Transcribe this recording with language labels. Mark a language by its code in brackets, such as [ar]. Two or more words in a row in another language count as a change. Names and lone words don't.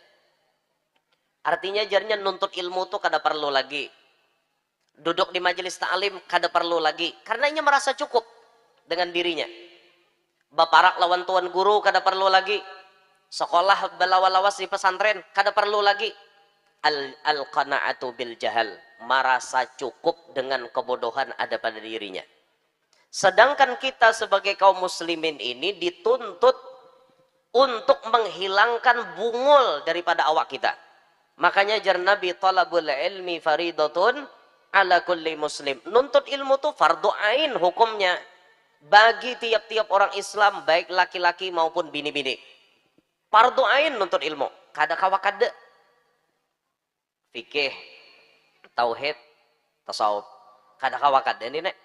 [bjn] Artinya jarnya nuntut ilmu tuh kada perlu lagi. [id] Duduk di majelis ta'lim [bjn] kada perlu lagi. [id] Karena inya merasa cukup dengan dirinya. [bjn] Baparak lawan tuan guru kada perlu lagi. [id] Sekolah belawas-lawas di pesantren [bjn] kada perlu lagi. [ar] القناعة بالجهل, [id] merasa cukup dengan kebodohan ada pada dirinya. Sedangkan kita sebagai kaum muslimin ini dituntut untuk menghilangkan bungul daripada awak kita. [bjn] Makanya jar Nabi, [ar] طلب العلم فريضة على كل مسلم. [id] Nuntut ilmu itu fardu ain hukumnya bagi tiap-tiap orang Islam, baik laki-laki maupun bini-bini. Fardu ain nuntut ilmu. [bjn] Kada kawa kada. [id] Fikih, tauhid, tasawuf. [bjn] Kada kawa kada ini nek.